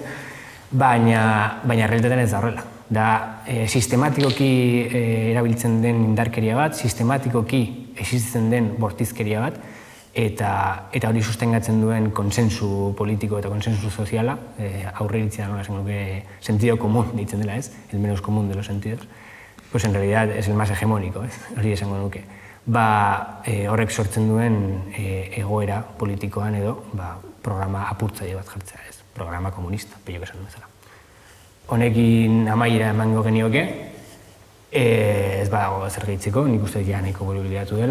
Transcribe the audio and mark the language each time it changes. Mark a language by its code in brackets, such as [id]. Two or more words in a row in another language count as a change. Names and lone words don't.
[eu] Baina realitatean ez da horrela. Da sistematikoki erabiltzen den indarkeria bat, sistematikoki existitzen den bortizkeria bat, eta hori sustengatzen duen konsensu politiko eta konsensu soziala, aurreiritzea nola esango nuke [es] sentido común [eu] deitzen dela, ez? [es] El menos común de los sentidos. Pues en realidad es el más hegemónico, [eu] ez? Hori esango nuke. Horrek sortzen duen egoera politikoan edo programa apurtzaile bat jartzea, ez? Programa komunista, pellok esan bezala. Honekin amaiera emango genioke, ez badago zer gehitzeko, nik uste ja nahiko bolibilatu dela.